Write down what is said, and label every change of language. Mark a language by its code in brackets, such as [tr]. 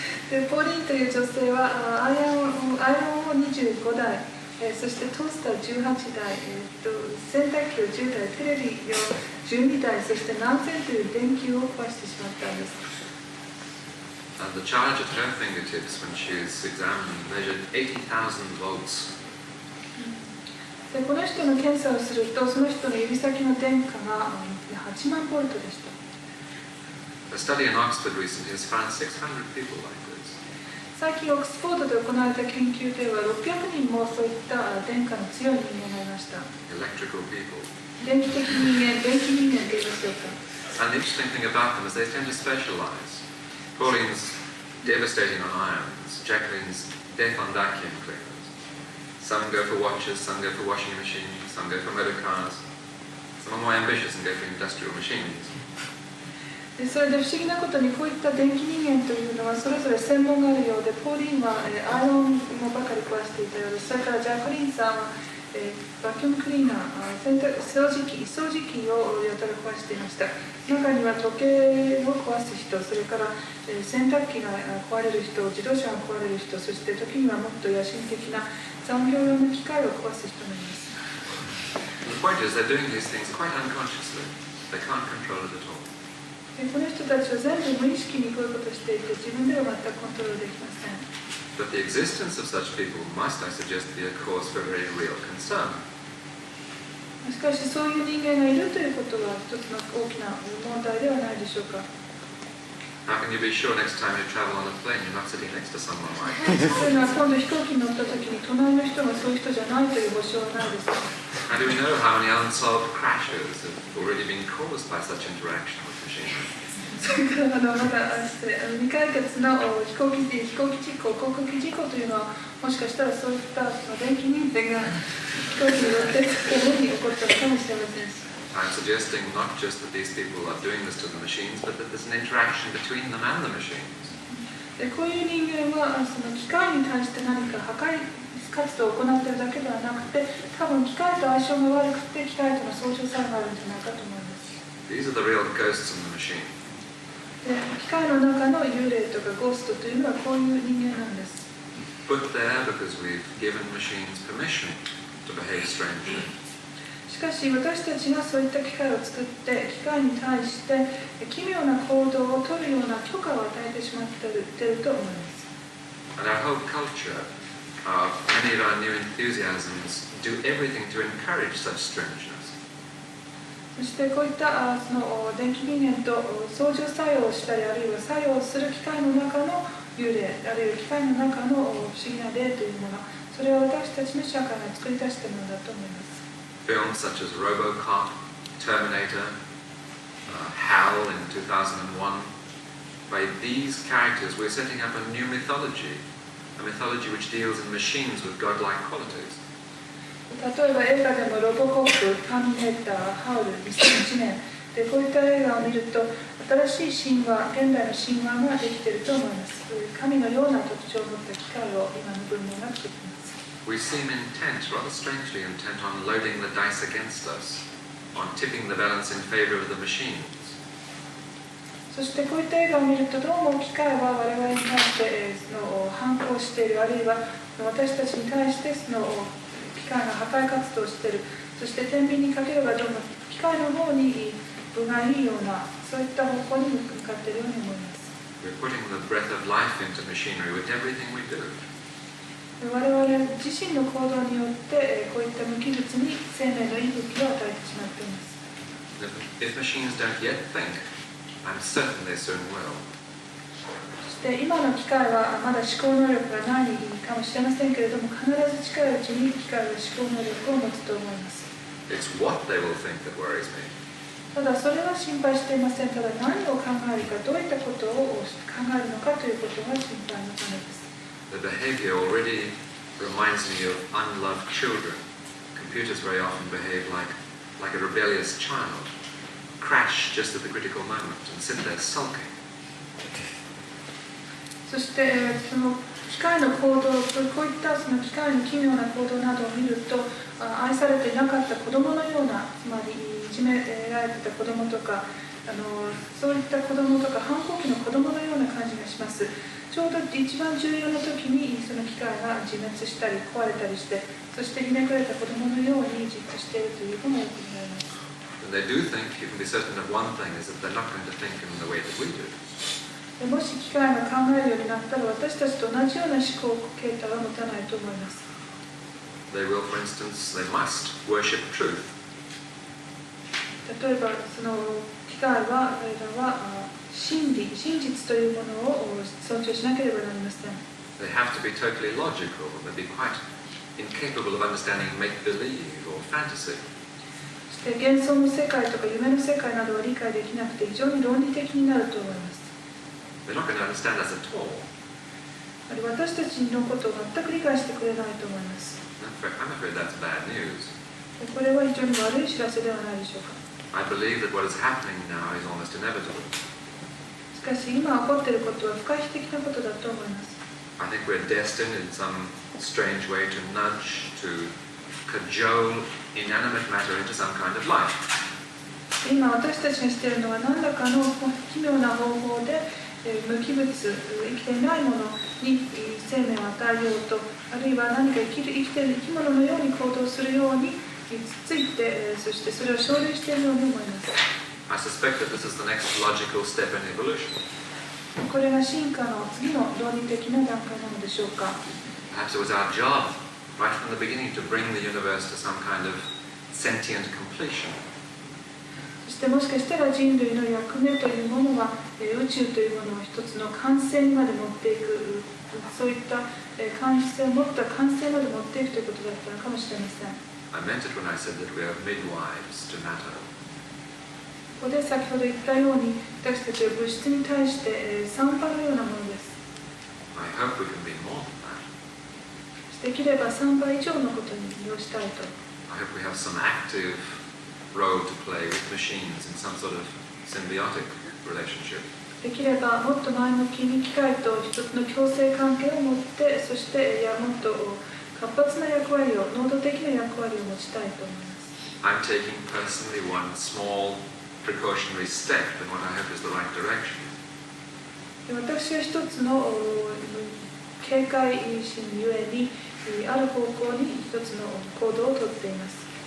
[ja] でポーリンという女性はアイロンを25台、そしてトースター18台、洗濯機を10台、テレビを12台、そして何千という電球を壊してしまったんです。 [en] And the charge at her fingertips when she is examined measured 80,000 volts. [ja] でこの人の検査をすると、その人の指先の電荷が8万ボルトでした。 [en] A study in Oxford recently has found 600 people like this. [ja] 最近オックスフォードで行われた研究では600人もそういった電荷の強い人間がいました。 [en] Electrical people. [ja] 電気人間と言いましょうか。 [en] And the interesting thing about them is they tend to specialize. Pauline's devastating on irons, Jacqueline's death on vacuum cleaners. Some go for watches, some go for washing machines, some go for motor cars. Some are more ambitious and go for industrial machines. [ja] でそれで不思議なことにこういった電気人間というのはそれぞれ専門があるようで、ポーリンはアイロンもばかり壊していたようです。それからジャクリンさんはバキュームクリーナー、掃除機をやたら壊していました。中には時計を壊す人、それから洗濯機が壊れる人、自動車が壊れる人、そして時にはもっと野心的な産業用の機械を壊す人もいます。 [en] The point is they're doing these things quite unconsciously. They can't control it at all. [ja] この人たちは全部無意識にこういうことをしていて、自分では全くコントロールできません。 [en] But the existence of such people must, I suggest, be a cause for very real concern. [ja] しかしそういう人間がいるということは一つの大きな問題ではないでしょうか。 [en] How can you be sure next time you travel on a plane you're not sitting next to someone like [ja] そういうのは今度飛行機に乗った時に隣の人がそういう人じゃないという保証はないですか。 [en] How do we know how many unsolved crashes have already been caused by such interaction with machinery? [ja] それからまだ未解決の飛行機事故、航空機事故というのはもしかしたらそういった電気人間が飛行機に乗ってために起こったのかもしれませんし。 [en] I'm suggesting not just that these people are doing this to the machines, but that there's an interaction between them and the machines. [ja] こういう人間はその機械に対して何か破壊活動を行っているだけではなくて、多分機械と相性が悪くて機械との相乗作用があるんじゃないかと思います。 [en] These are the real ghosts in the machine. [ja] 機械の中の幽霊とかゴーストというのはこういう人間なんです。 [en] Put there because we've given machines permission to behave strangely. [ja] しかし私たちがそういった機械を作って機械に対して奇妙な行動を取るような許可を与えてしまっていると思います。 [en] And our whole culture many of our new enthusiasms do everything to encourage such strangeness. [ja] そしてこういったその電気人間と相乗作用をしたり、あるいは作用する機械の中の幽霊、あるいは機械の中の不思議な霊というもの、それは私たちの社会が作り出したものだと思います。 [en] Films such as RoboCop, Terminator, HAL in 2001. By these characters, we're setting up a new mythology, a mythology which deals in machines with godlike qualities. [ja] 例えば映画でもロボコップ、ターミネーター、ハウル、2001年でこういった映画を見ると新しい神話、現代の神話ができていると思います。神のような特徴を持った機械を今の文明が作っています。 [en] We seem intent, rather strangely intent, on loading the dice against us, on tipping the balance in favor of the machines. [ja] そしてこういった映画を見るとどうも機械は我々に対して反抗している、あるいは私たちに対してその機械が破壊活動をしている、そして天秤にかければどうも機械の方に分がいいような、そういった方向に向かっているように思います。 [en] We're putting the breath of life into machinery with everything we do. [ja] 我々自身の行動によってこういった無機物に生命の息吹を与えてしまっています。 [en] If machines don't yet think, I'm certain they soon will. [ja] そして今の機械はまだ思考能力がないかもしれませんけれども、必ず近いうちに機械は思考能力を持つと思います。 [en] It's what they will think that worries me. [ja] ただそれは心配していません。ただ何を考えるか、どういったことを考えるのかということが心配のためです。 [en] The behavior already reminds me of unloved children. Computers very often behave like a rebellious child, crash just at the critical moment and sit there sulking. [ja] そしてその機械の行動、こういったその機械の奇妙な行動などを見ると、愛されていなかった子供のような、つまりいじめられていた子供とか、そういった子供とか反抗期の子供のような感じがします。ちょうど一番重要な時にその機械が自滅したり壊れたりして、そしてひねくれた子供のようにじっとしているというのがよく見られます。 [en] When they do think, you can be certain of one thing, is that they're not going to think in the way that we do. [ja] もし機械が考えるようになったら、私たちと同じような思考形態は持たないと思います。 [en] They will, for instance, they must worship truth. [ja] 例えば、その機械は、彼らは真実というものを尊重しなければなりません。 [en] They have to be totally logical. They'll be quite incapable of understanding make-believe or fantasy. [ja] そして幻想の世界とか夢の世界などは理解できなくて非常に論理的になると思います。 [en] They're not going to understand us at all. [ja] 私たちのことを全く理解してくれないと思います。 [en] I'm afraid that's bad news. [ja] これは非常に悪い知らせではないでしょうか。 [en] I believe that what is happening now is almost inevitable. [ja] しかし今起こっていることは不可避的なことだと思います。 [en] I think we're destined in some strange way to nudge, to cajole inanimate matter into some kind of life. [ja] 今私たちがしているのは何らかの奇妙な方法で無機物、生きていないものに生命を与えようと、あるいは何か生きている生き物のように行動するようにつついて、そしてそれを奨励しているように思います。 [en] I suspect that this is the next logical step in evolution. [ja] これが進化の次の論理的な段階なのでしょうか。 [en] Perhaps it was our job, right from the beginning, to bring the universe to some kind of sentient completion. [ja] そしてもしかしたら人類の役目というものは宇宙というものを一つの完成にまで持っていく、そういった完成を持った完成まで持っていくということだったのかもしれません。 [en] I meant it when I said that we are midwives to matter. [ja] ここで先ほど言ったように私たちは物質に対して産婆のようなものです。 [en] I hope we can be more than that. [ja] できれば産婆以上のことに利用したいと。 [en] I hope we have some active role to play with machines in some sort of symbiotic relationship. [ja] できればもっと前向きに機械と一つの共生関係を持って、そしてもっと活発な役割を、能動的な役割を持ちたいと思います。 [en] I'm taking personally one small precautionary step in what I hope is the right direction. [ja] 私は一つの警戒心ゆえにある方向に一つの行動をとっています。